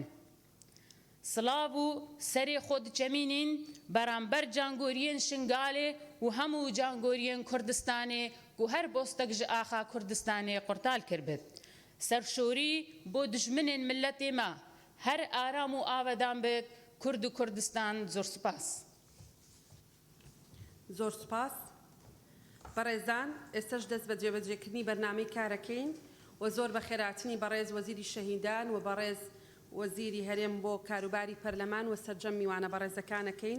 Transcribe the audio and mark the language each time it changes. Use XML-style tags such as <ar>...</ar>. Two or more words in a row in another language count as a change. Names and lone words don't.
<ku>Silav û serê xwe diçemînin beramber cangoriyên Şingalê û hemû cangoriyên Kurdistanê ku her bostek ji axa Kurdistanê qurtal kirbit. Serşorî bo dijminên milletê me her aram û avedan bit Kurd û Kurdistan zor spas.</ku> <ckb>زۆر سوپاس. بەڕێزان ئێستش دەست بە جێبەجێکردنی بەرنامەی کارەکەین و زۆر بە خێراتنی بەڕێز وەزیری شەهیدان و بەڕێز وەزیری هەرێم بۆ کاروباری پەرلەمان و سەرجەم میوانە بەڕێزەکانەکەین.</ckb>